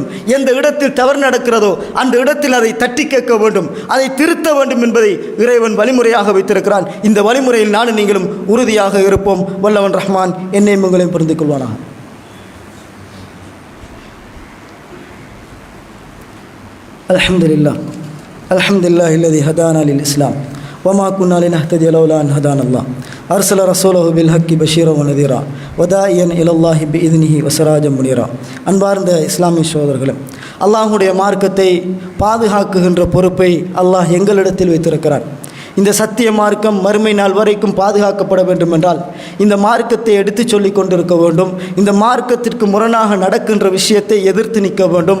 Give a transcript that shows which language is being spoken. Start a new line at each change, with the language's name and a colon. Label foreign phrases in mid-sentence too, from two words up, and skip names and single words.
Tamil: எந்த இடத்தில் தவறு நடக்கிறதோ அந்த இடத்தில் அதை தட்டி கேட்க வேண்டும், அதை திருத்த வேண்டும் என்பதை இறைவன் வழிமுறையாக வைத்திருக்கிறான். இந்த வழிமுறையில் நானும் நீங்களும் உறுதியாக இருப்போம். வல்லவன் ரஹ்மான் என்னையும் உங்களையும் புரிந்து கொள்வானாக.
Arabic: அல்ஹம்துலில்லாஹ் الحمد لله الذي هدانا للإسلام وما كنا لنهتدي لولا أن هدانا الله أرسل رسوله بالحق بشيرا ونذيرا وداعيا إلى الله بإذنه وسراجا منيرا.
Tamil: அன்பார்ந்த இஸ்லாமிய சகோதரர்களே, அல்லாஹ்வுடைய மார்க்கத்தை பாதுகாக்குகின்ற பொறுப்பை அல்லாஹ் எங்களிடத்தில் வைத்திருக்கிறார். இந்த சத்திய மார்க்கம் மறுமை நாள் வரைக்கும் பாதுகாக்கப்பட வேண்டும் என்றால் இந்த மார்க்கத்தை எடுத்து சொல்லி கொண்டிருக்க வேண்டும். இந்த மார்க்கத்திற்கு முரணாக நடக்கின்ற விஷயத்தை எதிர்த்து நிற்க வேண்டும்.